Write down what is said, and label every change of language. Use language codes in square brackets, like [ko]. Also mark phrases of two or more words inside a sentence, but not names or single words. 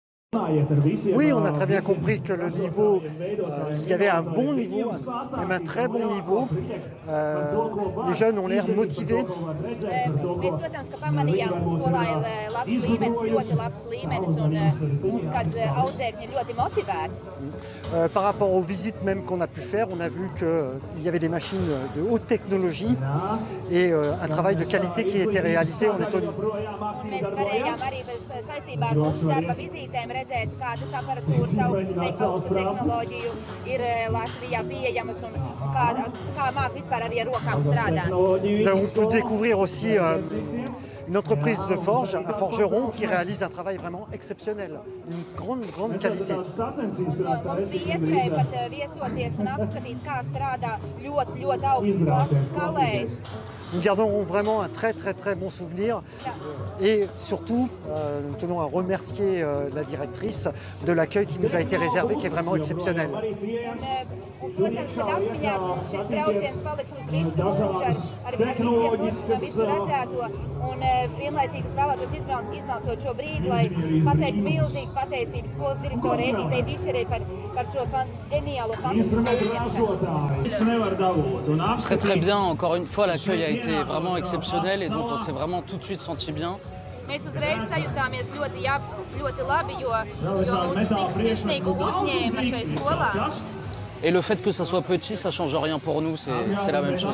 [fr] Oui, on a très bien compris que le niveau, il y avait un bon niveau, même un très bon niveau. Les jeunes ont l'air motivés. [lv] Mēs, protams, ka pamanījām, ka skolā ir labs līmenis, ļoti labs līmenis, un kad audzēkņi ir ļoti motivēti. [fr] Par rapport aux visites même qu'on a pu faire, on a vu qu'il y avait des machines de haute technologie et un travail de qualité qui était réalisé en Lettonie. [lv] Mēs varējām arī saistībā ar mūsu darba vizītēm redzēt, kādas aparatūras augstu tehnoloģiju ir Latvijā pieejamas un kā māk vispār arī ar rokām strādāt. [fr] Nous avons pu découvrir aussi une entreprise de forge, un forgeron qui réalise un travail vraiment exceptionnel, une grande qualité. [lv] Mums bija iespēja pat viesoties un apskatīt, kā strādā ļoti augstas klases skalējs. [fr] Nous garderons vraiment un très bon souvenir et surtout nous tenons à remercier la directrice de l'accueil qui nous a été réservé, qui est vraiment exceptionnel. [lv] Protams, kad atmiņās mums šis brauciens paliks uz visu mūžu ar visu redzēto un vienlaicīgi vēlētos izmantot šo brīdi, lai pateiktu milzīgu pateicību skolas direktorai Edītei Bišerei par šo ģeniālo fantastisko uzņemšanu. [fr] Très bien, encore une fois l'accueil a été vraiment exceptionnel et donc on s'est vraiment tout de suite senti bien. [lv] Mēs uzreiz sajutāmies ļoti labi, jo mūs tik sirsnīgi uzņēma šai skolā. [fr] Et le fait que ça soit petit, ça change rien pour nous, c'est la même chose.